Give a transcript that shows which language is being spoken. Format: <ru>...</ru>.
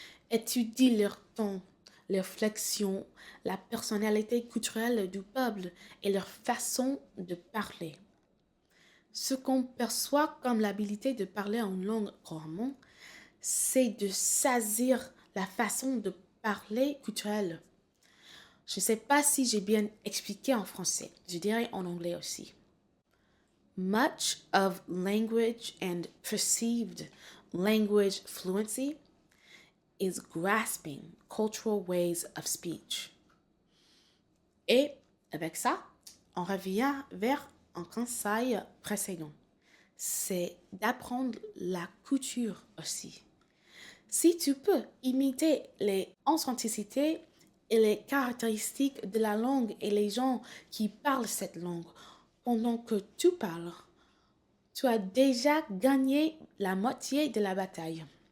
<fr>Étudie leur ton, leur flexion, la personnalité culturelle du peuple et leur façon de parler. Ce qu'on perçoit comme l'habilité de parler une langue couramment, c'est de saisir la façon de parler culturelle. Je ne sais pas si j'ai bien expliqué en français, je dirais en anglais aussi.</fr> <en>Much of language and perceived language fluency is grasping cultural ways of speech.</en> <fr>Et avec ça, on revient vers un conseil précédent. C'est d'apprendre la couture aussi. Si tu peux imiter les authenticités et les caractéristiques de la langue et les gens qui parlent cette langue pendant que tu parles, tu as déjà gagné la moitié de la bataille.</fr>